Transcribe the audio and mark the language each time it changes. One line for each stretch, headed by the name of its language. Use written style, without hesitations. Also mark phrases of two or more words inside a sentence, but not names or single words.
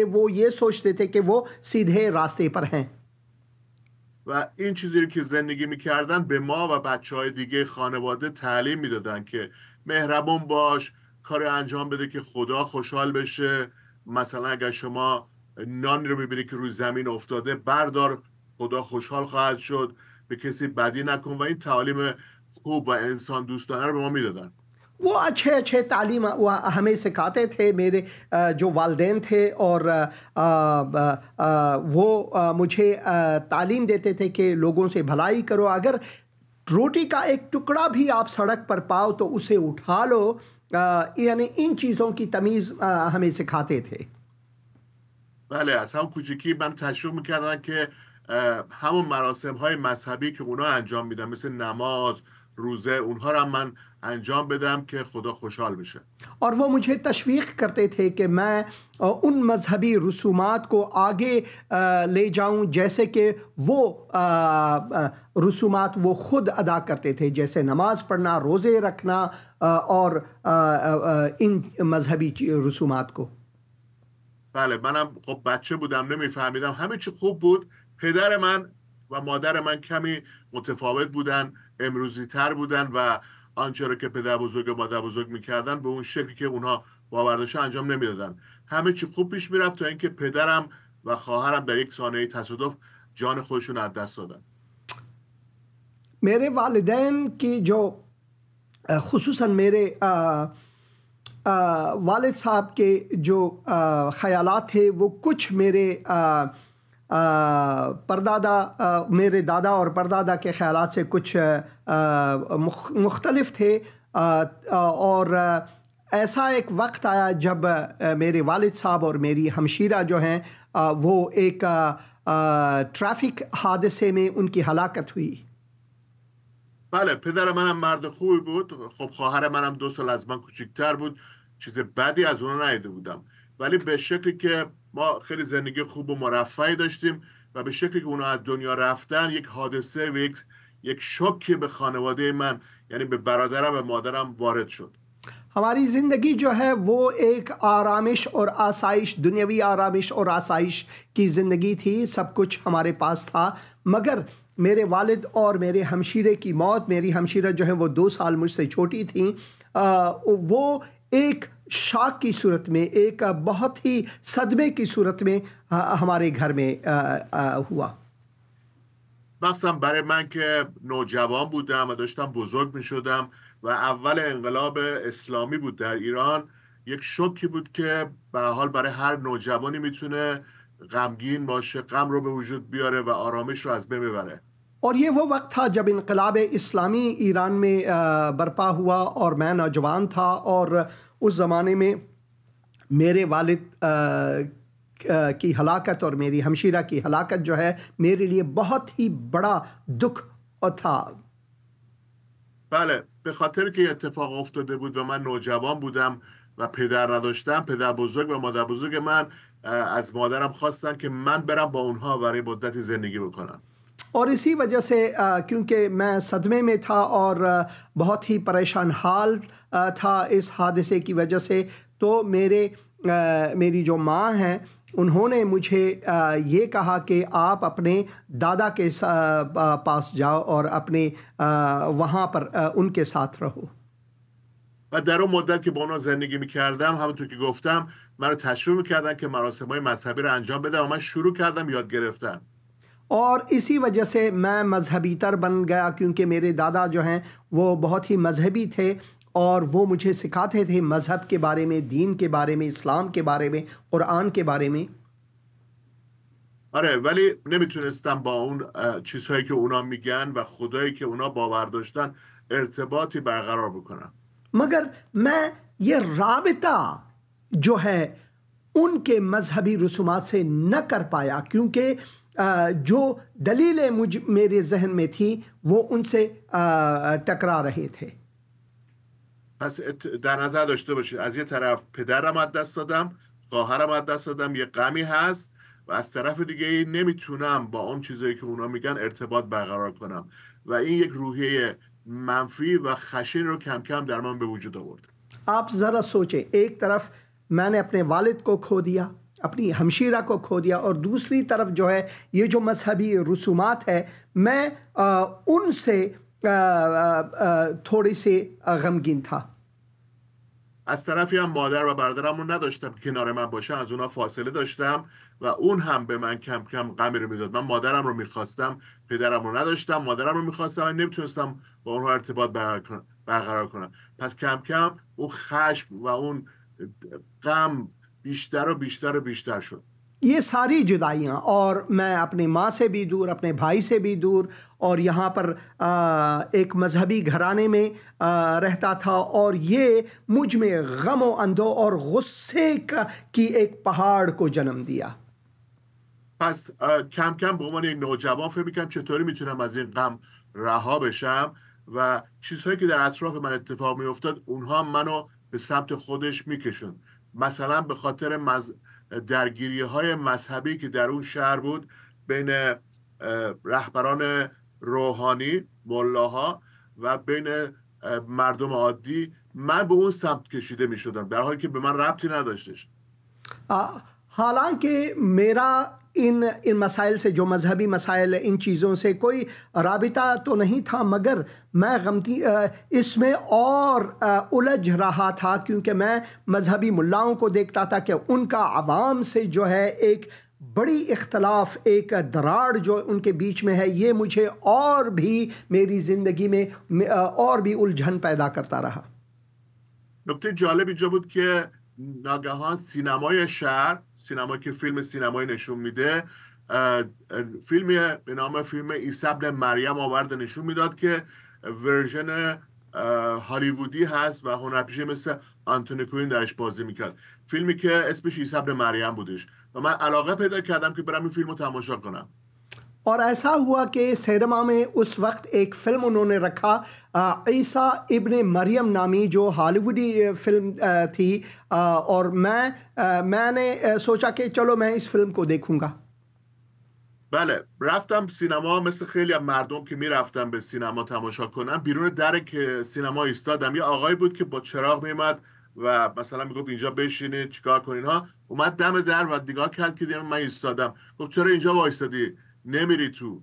Urdu: وہ یہ سوچتے تھے کہ وہ سیدھے راستے پر ہیں.
Persian: و این چیزی که زندگی میکردن به ما و بچه‌های دیگه خانواده تعلیم میدادن که مهربان باش، کار انجام بده که خدا خوشحال بشه. مثلا اگر شما نانی رو ببینی که روی زمین افتاده بردار، خدا خوشحال خواهد شد. به کسی بدی نکن. و این تعلیم خوب و انسان دوستانه رو به ما میدادن.
Urdu: وہ اچھے اچھے تعلیم ہمیں سکھاتے تھے. میرے جو والدین تھے اور وہ مجھے تعلیم دیتے تھے کہ لوگوں سے بھلائی کرو. اگر روٹی کا ایک ٹکڑا بھی آپ سڑک پر پاؤ تو اسے اٹھا لو. یعنی ان چیزوں کی تمیز ہمیں سکھاتے تھے.
Persian: بله، از هم کوچیکی من تشویق میکردن که همون مراسم های مذهبی که اونا انجام میدن مثل نماز، روزه، اونها رو من انجام بدم که خدا خوشحال بشه.
Urdu: اور وہ مجھے تشویق کرتے تھے کہ میں ان مذہبی رسومات کو آگے لے جاؤں جیسے کہ وہ رسومات وہ خود ادا کرتے تھے، جیسے نماز پڑھنا، روزے رکھنا اور ان مذہبی رسومات کو.
Persian: بله، منم خب بچه بودم نمیفهمیدم. همه چی خوب بود. پدر من و مادر من کمی متفاوت بودن، امروزی تر بودن و آنچه رو که پدر بزرگ و مادر بزرگ میکردن به اون شکلی که اونها باور داشتن انجام نمیدادن. همه چی خوب پیش میرفت تا اینکه پدرم و خواهرم در یک ثانیه تصادف جان خودشون از دست دادن.
Urdu: میرے والدین کی جو خصوصاً میرے والد صاحب کے جو خیالات تھے وہ کچھ میرے پردادا میرے دادا اور پردادا کے خیالات سے کچھ مختلف تھے. اور ایسا ایک وقت آیا جب میرے والد صاحب اور میری ہمشیرہ جو ہیں وہ ایک ٹریفک حادثے میں ان کی ہلاکت ہوئی.
Persian: بله، پدر منم مرد خوبی بود. خب خواهر منم 2 سال از من کوچکتر بود. چیز بدی از اونها ندیده بودم، ولی به شکلی که ما خیلی زندگی خوب و مرفهی داشتیم و به شکلی که اونها از دنیا رفتن یک حادثه و یک شوکی به خانواده من یعنی به برادرم و مادرم وارد شد.
Urdu: ہماری زندگی جو ہے وہ ایک آرامش اور آسائش، دنیاوی آرامش اور آسائش کی زندگی تھی. سب کچھ ہمارے پاس تھا. مگر میرے والد اور میرے ہمشیرے کی موت، میری ہمشیرہ جو ہے وہ 2 سال مجھ سے چھوٹی تھی، وہ ایک شاک کی صورت میں، ایک بہت ہی صدمے کی صورت میں ہمارے گھر میں ہوا.
Persian: مخصوصا برای من که نوجوان بودم و داشتم بزرگ می شدم و اول انقلاب اسلامی بود در ایران، یک شوکی بود که به حال برای هر نوجوانی میتونه غمگین باشه، غم رو به وجود بیاره و آرامش رو از بین ببره.
Urdu: اور یہ وہ وقت تھا جب انقلاب اسلامی ایران میں برپا ہوا اور میں نوجوان تھا. اور اس زمانے میں میرے والد کی ہلاکت اور میری ہمشیرہ کی ہلاکت جو ہے میرے لیے بہت ہی بڑا دکھ تھا.
Persian: بله، به خاطر که اتفاق افتاده بود و من نوجوان بودم و پدر نداشتم، پدر بزرگ و مادر بزرگ من از مادرم خواستن که من برم با اونها برای مدتی زندگی بکنم.
Urdu: اور اسی وجہ سے کیونکہ میں صدمے میں تھا اور بہت ہی پریشان حال تھا اس حادثے کی وجہ سے، تو میری جو ماں ہیں انہوں نے مجھے یہ کہا کہ آپ اپنے دادا کے پاس جاؤ اور اپنے وہاں پر ان کے ساتھ رہو.
Persian: و در اون مدت که با اونا زندگی میکردم همونطور که گفتم من رو تشویق میکردن که مراسم‌های مذهبی رو انجام بدم و من شروع کردم یاد گرفتن.
Urdu: اور اسی وجہ سے میں مذہبی تر بن گیا کیونکہ میرے دادا جو ہیں وہ بہت ہی مذہبی تھے اور وہ مجھے سکھاتے تھے مذہب کے بارے میں، دین کے بارے میں، اسلام کے بارے میں، قرآن کے بارے میں.
Persian: آره ولی نمیتونستم با اون چیزهایی که اونا میگن و خدایی که اونا باور داشتن ارتباطی برقرار بکنم.
Urdu: مگر میں یہ رابطہ جو ہے ان کے مذہبی رسومات سے نہ کر پایا، کیونکہ جو دلیلیں میرے ذہن میں تھی وہ ان سے ٹکرا رہے تھے.
Persian: پس در نظر داشته باشید از یه طرف پدرم از دست دادم، خواهرم از دست دادم، یه غمی هست و از طرف دیگه نمیتونم با اون چیزایی که اونا میگن ارتباط برقرار کنم و این یک روحیه منفی و خشن رو کم کم در من به وجود آورد.
Urdu: آپ ذرا سوچیں، ایک طرف میں نے اپنے والد کو کھو دیا، اپنی ہمشیرہ کو کھو دیا، اور دوسری طرف جو ہے یہ جو مذہبی رسومات ہے میں ان سے تھوڑی سی غمگین تھا.
Persian: از طرفی هم مادر و برادرم رو نداشتم که کنار من باشن، از اونا فاصله داشتم و اون هم به من کم کم غمی رو میداد. من مادرم رو میخواستم، پدرم رو نداشتم. مادرم رو میخواستم و نمیتونستم با اونها ارتباط برقرار کنم. پس کم کم اون خشم و اون غم بیشتر و بیشتر و بیشتر شد.
Urdu: یہ ساری جدائیاں، اور میں اپنی ماں سے بھی دور، اپنے بھائی سے بھی دور، اور یہاں پر ایک مذہبی گھرانے میں رہتا تھا، اور یہ مجھ میں غم و اندوہ اور غصے کی ایک پہاڑ کو جنم دیا.
Persian: پس کم کم به عنوان یک نوجوان فکر می‌کردم چطوری میتونم از این غم رها بشم و چیزهایی که در اطراف من اتفاق میافتاد اونها منو به سمت خودش میکشون. مثلا به خاطر درگیری های مذهبی که در اون شهر بود بین رهبران روحانی، ملاها و بین مردم عادی، من به اون سمت کشیده می شدم در حالی که به من ربطی نداشتش.
Urdu: حالانکہ میرا ان مسائل سے، جو مذہبی مسائل، ان چیزوں سے کوئی رابطہ تو نہیں تھا، مگر میں اس میں اور الجھ رہا تھا، کیونکہ میں مذہبی ملاؤں کو دیکھتا تھا کہ ان کا عوام سے جو ہے ایک بڑی اختلاف، ایک دراڑ جو ان کے بیچ میں ہے، یہ مجھے اور بھی میری زندگی میں اور بھی الجھن پیدا کرتا رہا.
Persian: نکته جالب اینجا بود که ناگهان سینمای شهر، سینمایی که فیلم سینمایی نشون میده، فیلمی به نام فیلم عیسی ابن مریم آورد نشون میداد که ورژن هالیوودی هست و هنرپیشه مثل آنتونی کوین درش بازی میکرد. فیلمی که اسمش عیسی ابن مریم بودش و من علاقه پیدا کردم که برم این فیلم رو تماشا کنم.
Urdu: اور ایسا ہوا کہ سینما میں اس وقت ایک فلم انہوں نے رکھا، عیسیٰ ابن مریم نامی، جو ہالی وڈی فلم تھی، اور میں نے سوچا کہ چلو میں اس فلم کو دیکھوں گا.
Persian: بله رفتم سینما مثل خیلی از مردم که میرفتم به سینما تماشا کنم. بیرون در که سینما ایستادم، یه آقایی بود که با چراغ میومد و مثلا میگفت اینجا بشینید چیکار کنین ها. اومد دم در و نگاه کرد که من ایستادم. گفت چرا اینجا وایسادی؟ نمیری تو؟